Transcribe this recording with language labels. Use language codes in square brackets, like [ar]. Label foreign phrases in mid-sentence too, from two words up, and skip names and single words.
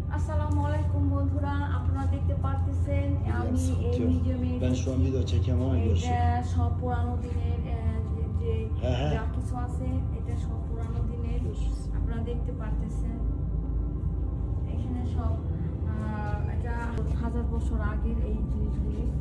[ar] السلام عليكم [bn] বন্ধুরা, আপনারা দেখতে পারতেছেন আমি এই মিউজিয়ামে [tr] Ben şu an video çekiyorum ama görüşürüz. [bn] এটা সব পুরানো দিনের যে হ্যাঁ। যা কিছু আছে এটা সব পুরানো দিনের আপনারা দেখতে পারতেছেন। এখানে সব এটা 1000 বছর আগের এই জিনিসগুলি।